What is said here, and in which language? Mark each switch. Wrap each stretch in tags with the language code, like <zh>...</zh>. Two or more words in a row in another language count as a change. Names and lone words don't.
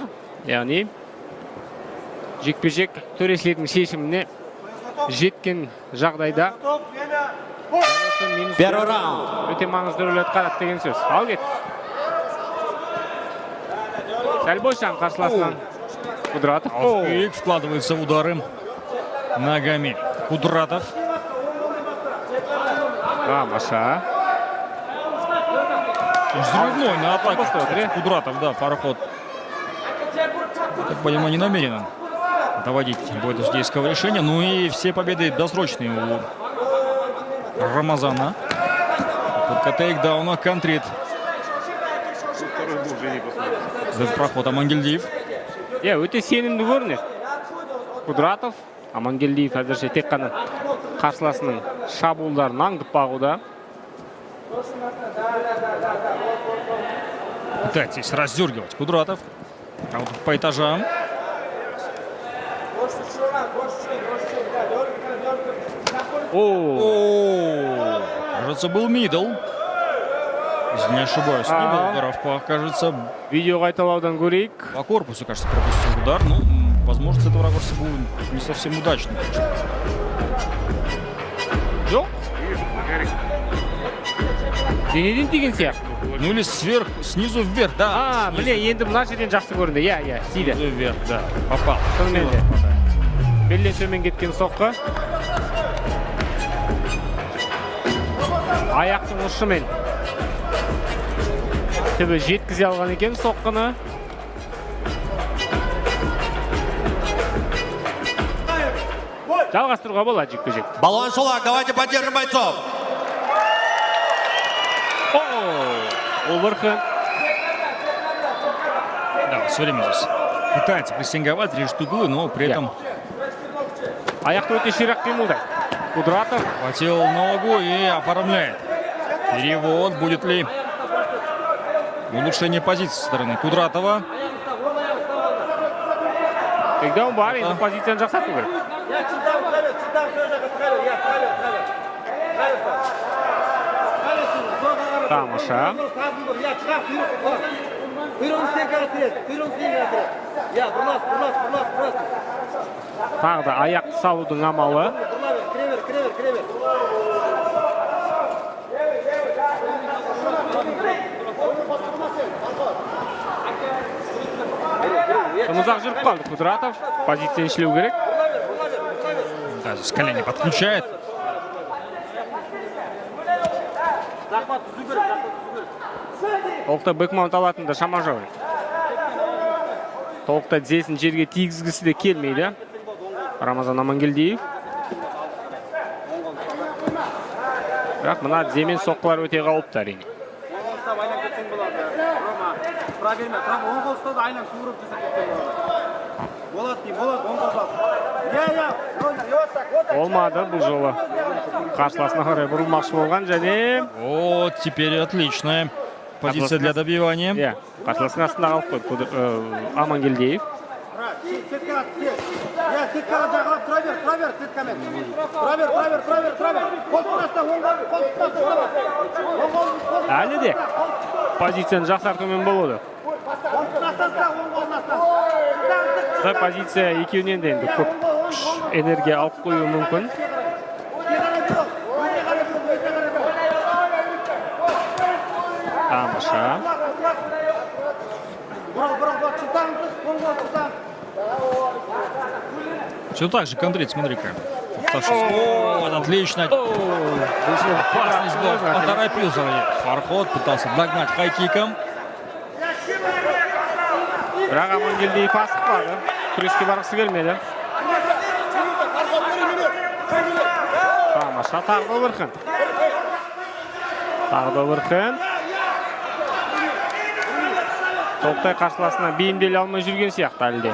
<kk>Яғни жекпе-жек төрешілердің шешіміне жеткен жағдайда</kk> <ru>Первый раунд.</ru> <kk>Өте маңызды рөл атқарады деген сөз. Ал кет. Сәл бойшаң қарсыласынан Кудратов.</kk> <ru>И вкладывается в удары ногами Кудратов. Маша. Взрывной на атаку. Кудратов, да, Фарход. Так понимаю, не намеренно доводить бой до судейского решения. Ну и все победы досрочные у Рамазана. Только тейкдауна контрит. Проход Амангелдиев.</ru> <kk>Өте сенімді көрінеді. Кудратов, Амангелдиев әзірше тек қана қарсыласының шабуылдарын аңдып бағуда.</kk> <ru>Пытается здесь раздергивать Кудратов. А вот по этажам. Кажется, был мидл. Если не ошибаюсь, не был ударов, кажется.</ru> <kk>Видео қайталаудан көрейік.</kk> <ru>По корпусу, кажется, пропустил удар. Ну, возможно, с этого ракурса был не совсем удачный.</ru> <kk>Жоқ. Денеден тиген сияқты.</kk> <ru>Ну или снизу вверх, да.</ru> <kk>Міне, енді мына жерден жақсы көрінді. Сиді.</kk> <ru>Снизу вверх, да. Попал.</ru> <kk>Шынымен де. Белден төмен кеткен соққы. Аяқтың ұшымен түбі жеткізе алған екен соққыны. Жалғастыруға болады жекпе-жек.</kk> <ru>Балуан Шолак, давайте поддержим бойцов. Overhand. Да, все время здесь пытается прессинговать, режет углы, но при этом...</ru> <kk>Аяқты өте ширақ қимылдайды. Кудратов.</kk> <ru>Хватил ногу и оформляет. Перевод. Будет ли улучшение позиции со стороны Кудратова?</ru> <kk>Тейкдаун бар, енді позицияны жақсарту керек. Тамаша. Тағы да аяқты салудың амалы. Ұзақ жүріп қалды Кудратов. Позицияны ішлеу керек.</kk> <ru>Да, здесь колени подключает.</ru> <kk>Толықта бэкмаунт алатында шама жоқ. Толықта тізесін жерге тигізгісі де келмейді. Рамазан Амангелдиев. Бірақ мына тіземен соққылар өте қауіпті әрине. Olmadı бұл жолы. Қарсыласына қарай бұрылмақшы болған және</kk> <ru>Вот, теперь отличная позиция для добивания.</ru> <kk>қарсыласының астында қалып қойды Амангелдиев. Әлі де позицияны жақсартумен болады. Бұл позиция екеуінен де енді көп күш энергия алып қою мүмкін. Тамаша.</kk> <ru>Все так же, контрить, смотри-ка. Саша, о, отлично. Опасность был, поторопился. Фарход пытался догнать хайкиком.</ru> <kk>Бірақ Амангелдиев асықпады. Күреске барғысы келмеді. Тамаша, тағы да Вырхын. Тағы да Вырхын. Толықтай қарсыласына бейімделе алмай жүрген сияқты әлде.</kk>